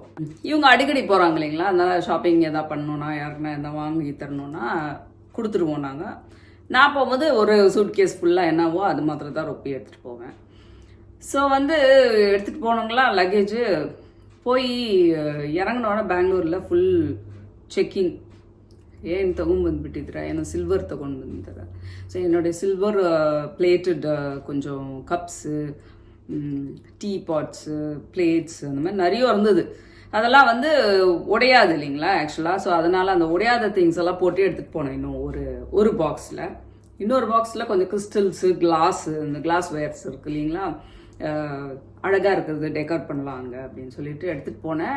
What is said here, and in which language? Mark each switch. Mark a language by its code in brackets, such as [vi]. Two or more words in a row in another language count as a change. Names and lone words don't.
[ta] இவங்க அடிக்கடி போகிறாங்க இல்லைங்களா, அதனால் ஷாப்பிங் எதாவது பண்ணணுன்னா யாருக்குன்னா எதாவது வாங்கி தரணுன்னா கொடுத்துருவோம் நாங்கள். நான் போகும்போது ஒரு சூட்கேஸ் ஃபுல்லாக என்னவோ அது மாத்திரம் தான் ரொப்பி எடுத்துகிட்டு போவேன். ஸோ வந்து எடுத்துகிட்டு போனவங்களா லக்கேஜு போய் இறங்கினோட பெங்களூரில் [en] full checking. [kn] ಏನು ತೊಗೊಂಬಂದುಬಿಟ್ಟಿದ್ದೀರಾ, ಏನೋ ಸಿಲ್ವರ್ ತೊಗೊಂಡು ಬಂದಿದ್ದಾರೆ. [ta] ಸೊ என்னுடைய [en] silver plated [ta] கொஞ்சம் கப்ஸு, [en] tea pots, [ta] பிளேட்ஸ் அந்த மாதிரி நிறைய இருந்தது. அதெல்லாம் வந்து உடையாது இல்லைங்களா ஆக்சுவலாக. ஸோ அதனால் அந்த உடையாத திங்ஸ் எல்லாம் போட்டு எடுத்துகிட்டு போனேன். இன்னும் ஒரு பாக்ஸில், இன்னொரு பாக்ஸில் கொஞ்சம் கிறிஸ்டல்ஸு, கிளாஸு, இந்த [en] glass wares [ta] இருக்குது இல்லைங்களா, அழகாக இருக்கிறது டெக்கர் பண்ணலாம் அங்கே அப்படின்னு சொல்லிட்டு எடுத்துகிட்டு போனேன்.